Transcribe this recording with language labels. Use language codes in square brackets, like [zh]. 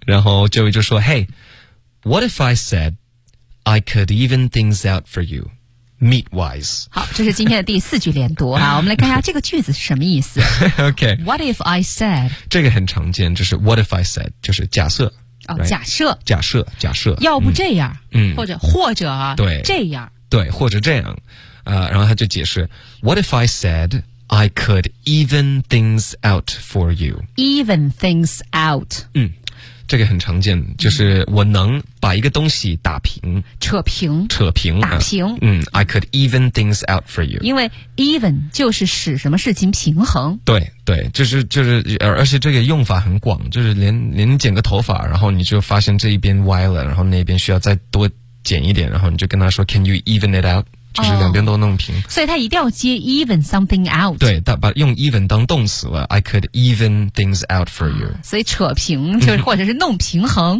[zh] 然后 [en] Joey [zh] 就说 [en] Hey, what if I said I could even things out for you, meat-wise? [zh] 好，这是今天的第四句连读啊。我们来看一下这个句子是什么意思。 [en] OK. What if I said? [zh] 这个很常见，就是 [en] what if I said, [zh] 就是假设。哦、 [en] oh, right? ， [zh] 假设。要不这样，或者啊，对，这样。对，或者这样。然后他就解释 [en] what if I said,I could even things out for you. Even things out. [zh] 嗯，这个很常见，就是我能把一个东西打平，扯平，打平。 [en] 嗯 ，I could even things out for you. [zh] 因为 even 就是使什么事情平衡。对对，就是，而且这个用法很广，就是连剪个头发，然后你就发现这一边歪了，然后那边需要再多剪一点，然后你就跟他说 ， [en] Can you even it out? [zh] 就是两边都弄平、哦、所以他一定要接 [en] even something out, [zh] 对，把用 [en] even [zh] 当动词了 [en] I could even things out for you、 [zh] 啊、所以扯平就是或者是弄平衡、